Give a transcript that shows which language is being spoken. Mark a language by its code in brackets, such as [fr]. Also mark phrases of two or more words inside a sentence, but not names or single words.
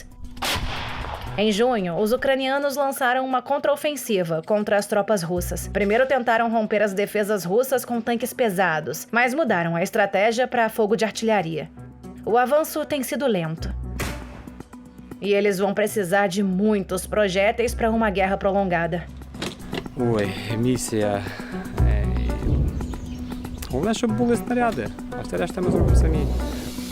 [pt] Em junho, os ucranianos lançaram uma contraofensiva contra as tropas russas. Primeiro tentaram romper as defesas russas com tanques pesados, mas mudaram a estratégia para fogo de artilharia. O avanço tem sido lento. E eles vão precisar de muitos projéteis para uma guerra prolongada. [uk] Місія. Головне, щоб були снаряди, а все решта ми зробимо самі.